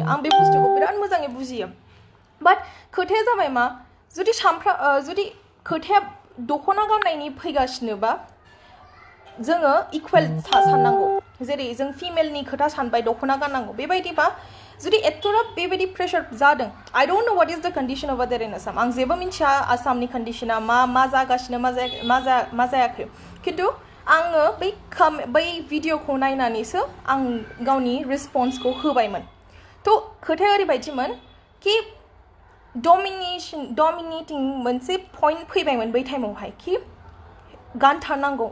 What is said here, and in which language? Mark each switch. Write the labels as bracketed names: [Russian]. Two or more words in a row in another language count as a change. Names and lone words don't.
[Bodo] आं बे बुस्थुखौ बिराद मोजाङै बुजियो. बाट खोथाया जाबाय मा, जुदि खोथाया दख'ना गाननायनि फैगासिनोबा जोङो इकुवेल साननांगौ. जेरै जों फिमेलनि खोथा सानबाय दख'ना गाननांगौ, बेबायदिबा जुदि एथ'राब बेबायदि प्रेसार जादों. [English] I don't know what is the condition over there in Assam. [Bodo] आं जेबो मिन्थिया आसामनि कन्डिशना मा जागासिनो मा जायाखै. खिन्थु आङो बै भिडिअखौ नायनानैसो आं गावनि रिस्पन्सखौ होबायमोन. थ' खोथाया ओरैबायदिमोन कि डमिनेटिं मोनसे पइन्ट फैबायमोन बै टाइमावहाय कि गानथारनांगौ.